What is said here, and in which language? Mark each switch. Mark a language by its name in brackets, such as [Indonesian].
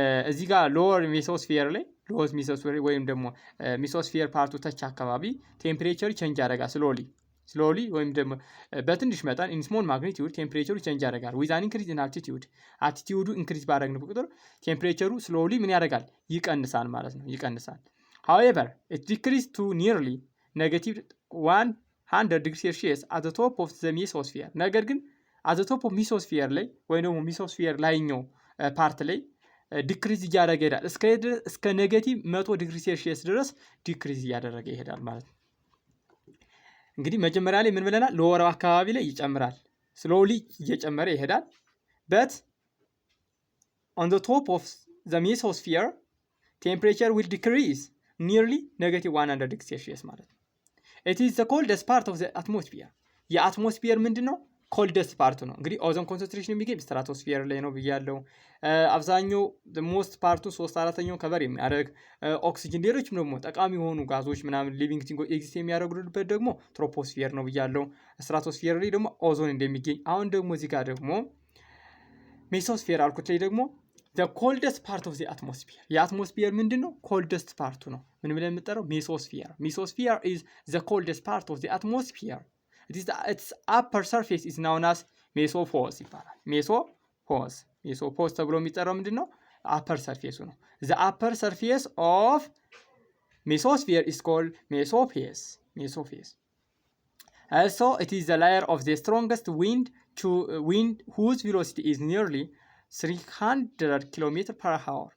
[Amharic] እዚህ ጋር lower mesosphere ላይ lower mesosphere ወይም ደግሞ mesosphere ፓርቱ ተች አካባቢ ቴምፕሬቸር ቼንጅ ያደርጋል slowly ወይም ደግሞ በትንሽ መጠን [English] in small magnitude [Amharic] ቴምፕሬቸሩ ቼንጅ ያደርጋል [English] with an increase in altitude [Amharic] increase ባደረግን ቁጥር ቴምፕሬቸሩ slowly ምን ያደርጋል ይቀንሳል ማለት ነው ይቀንሳል። [English] however it decreases to nearly -100 degrees Celsius at the top of the mesosphere. [Amharic] ነገር ግን [English] at the top of mesosphere [Amharic] ላይ ወይም ደግሞ mesosphere ላይኛው ፓርት ላይ ዲክሪዝ እያደረገ ይሄዳል እስከ -100 ዲግሪ ሴልሺየስ ድረስ ዲክሪዝ እያደረገ ይሄዳል ማለት ነው። እንግዲህ መጀመሪያ ላይ ምን ብለናል ሎወር አካባቢ ላይ ይጨምራል ስሎሊ እየጨመረ ይሄዳል [English] but on the top of the mesosphere temperature will decrease nearly -100 degrees Celsius [Amharic] ማለት ነው። [English] it is the coldest part of the atmosphere. [Amharic] የአትሞስፌር ምንድነው ኮልደስት ፓርቱ ነው። እንግዲህ ኦዞን ኮንሰንትሬሽን የሚገኝ ስትራቶስፌር ላይ ነው ብያለሁ። አብዛኛው ሞስት ፓርቱ 3/4 ከቨር የሚያደርግ ኦክሲጅን ሌሎችም ደግሞ ጠቃሚ የሆኑ ጋዞች ምናምን ሊቪንግ ቲንጎች ኤግዚስት የሚያደርጉበት ደግሞ ትሮፖስፌር ነው ብያለሁ። ስትራቶስፌር ላይ ደግሞ ኦዞን እንደሚገኝ አሁን ደግሞ እዚህ ጋር ደግሞ ሜሶስፌር አልኩት ላይ ደግሞ [English] the coldest part of the atmosphere. [Amharic] የአትሞስፌር ምንድነው ኮልደስት ፓርቱ ነው። ምን ብለን የምንጠራው [English] mesosphere is the coldest part of the atmosphere. Its upper surface is known as mesopause [Amharic] ይባላል። [English] mesopause [Amharic] ተብሎ የሚጠራው ምንድነው [English] upper surface ነው። the upper surface of mesosphere is called mesophase. Also it is the layer of the strongest wind whose velocity is nearly 300 km/h.